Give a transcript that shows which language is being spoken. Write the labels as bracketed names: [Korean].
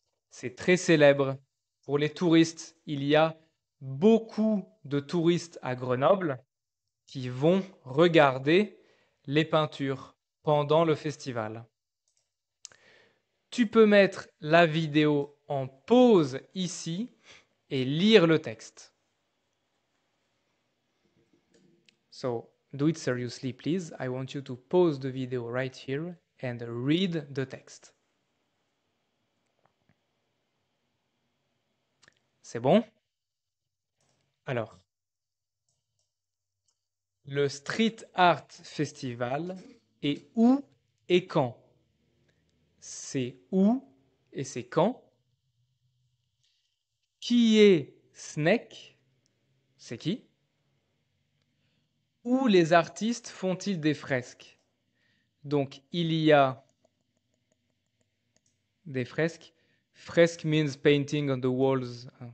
[French] C'est très célèbre pour les touristes. Il y a beaucoup de touristes à Grenoble qui vont regarder les peintures pendant le festival. Tu peux mettre la vidéo en pause ici et lire le texte. [English] So, do it seriously, please. I want you to pause the video right here and read the text. [French] C'est bon? Alors, le Street Art Festival est où et quand? C'est où et c'est quand? Qui est Snake? C'est qui? Où les artistes font-ils des fresques? Donc, il y a des fresques. [English] Fresque means painting on the walls.